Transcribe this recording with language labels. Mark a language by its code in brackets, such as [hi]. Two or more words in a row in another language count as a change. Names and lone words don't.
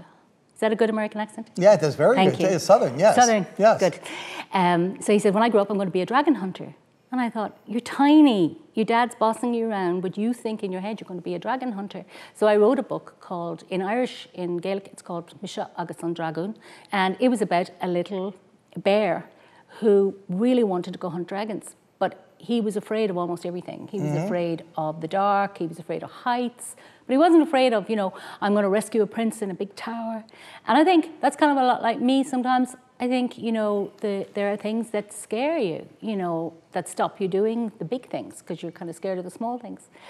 [en] Is that a good American accent? Yeah, that's very Thank good. you. It's Southern, yes. Southern, yes. Good. So he said, when I grow up, I'm going to be a dragon hunter. And I thought, you're tiny. Your dad's bossing you around, but you think in your head you're going to be a dragon hunter. So I wrote a book called, in Irish, in Gaelic, it's called Misha agus an Dragoon. And it was about a little bear who really wanted to go hunt dragons. But he was afraid of almost everything. He was afraid of the dark, he was afraid of heights, but he wasn't afraid of, you know, I'm going to rescue a prince in a big tower. And I think that's kind of a lot like me sometimes. I think, you know, there are things that scare you, you know, that stop you doing the big things because you're kind of scared of the small things.